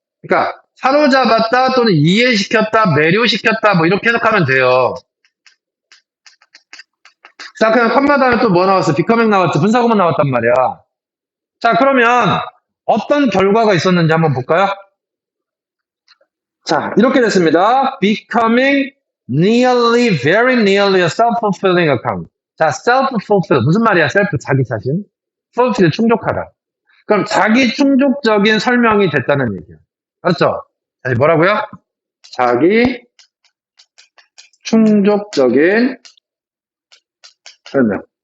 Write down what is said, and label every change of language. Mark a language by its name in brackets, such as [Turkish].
[Korean] 그러니까 사로잡았다 또는 이해시켰다, 매료시켰다 뭐 이렇게 해석하면 돼요. 자, 그냥 컴마 다음에 또 뭐 나왔어? 비커밍 나왔지. 분사구문 나왔단 말이야. 자, 그러면 어떤 결과가 있었는지 한번 볼까요? 자, 이렇게 됐습니다. [English] Becoming nearly, very nearly a self-fulfilling account. [Korean] 자, self-fulfill. 무슨 말이야? self, 자기 자신. fulfill, 충족하다. 그럼 자기 충족적인 설명이 됐다는 얘기야. 알았죠? 다시 뭐라고요? 자기 충족적인 설명.